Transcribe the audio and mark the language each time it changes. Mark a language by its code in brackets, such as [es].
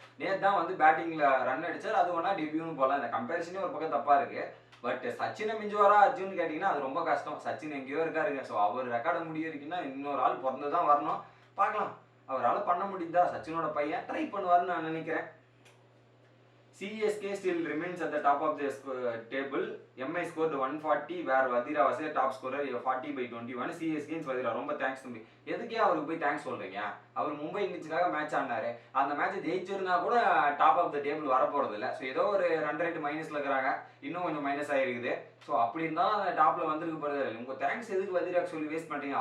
[ta] நேற்று தான் வந்து பேட்டிங்ல ரன் அடிச்சார், அது வேணா டெபியூன்னு போடலாம். இந்த கம்பேரிசனே ஒரு பக்கம் தப்பா இருக்கு. பட் சச்சினை மிஞ்சுவாரா அர்ஜுன் கேட்டிங்கன்னா அது ரொம்ப கஷ்டம். சச்சின் எங்கேயோ இருக்காருங்க. ஸோ அவர் ரெக்கார்டை முடியிருக்குன்னா இன்னொரு ஆள் பிறந்து தான் வரணும். பார்க்கலாம் அவரால் பண்ண முடியுதா. சச்சினோட பையன் ட்ரை பண்ணுவார்னு நான் நினைக்கிறேன். [en] CSK still remains at the top of the table. MI scored 140 where Vadira was a top scorer 40/21. [ta] CSK Vadira ரொம்ப தேங்க்ஸ் தம்பி. எதுக்கே அவருக்கு போய் தேங்க்ஸ் சொல்றீங்க. அவர் மும்பை இந்தியன்ஸுக்காக மேட்ச் ஆடினாரு. அந்த மேட்ச் ஜெயிச்சிருந்தா கூட டாப் ஆஃப் த டேபிள் வர போறது இல்லை. ஸோ ஏதோ ஒரு ரன் ரேட் மைனஸ்ல இருக்கிறாங்க, இன்னும் கொஞ்சம் மைனஸ் ஆகிருக்குது. ஸோ அப்படி இருந்தாலும் அந்த டாப்ல வந்திருக்கு போறது. உங்க தேங்க்ஸ் எதுக்கு வதிராக்கு சொல்லி வேஸ்ட் பண்றீங்க.